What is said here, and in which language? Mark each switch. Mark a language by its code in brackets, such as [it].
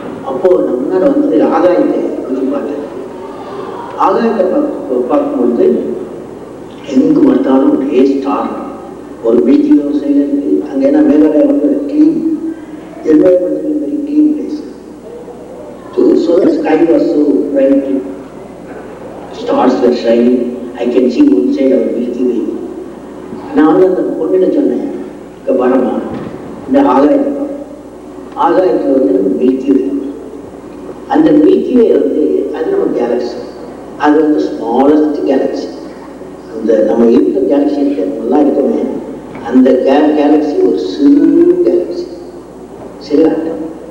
[ta] அப்போ நம்ம முன்னாடி ஆகாயத்தை பார்த்தேன். ஆகாயத்தை பார்க்கும்போது எங்கு பார்த்தாலும் ஒரே ஸ்டார், ஒரு மில்கி வே சைடில் இருக்கு. அங்கே என்ன [en] Meghalaya clean environment, very clean place. So the sky was so bright, stars were shining. I can see one side of Milky Way. [ta] நான் அந்த பொண்ணுகிட்ட சொன்னேன், இங்கே வரமா இந்த ஆகாயத்தில் மில்கி வே. அந்த மில்கி வே அது நம்ம கேலக்சி, அது ஸ்மாலஸ்ட் கேலக்சி. அந்த நம்ம இருக்கிற கேலக்சி நல்லா இருக்குமே, அந்த கேலக்சி ஒரு சிறு கேலக்சி, சிறு ஆட்டம்.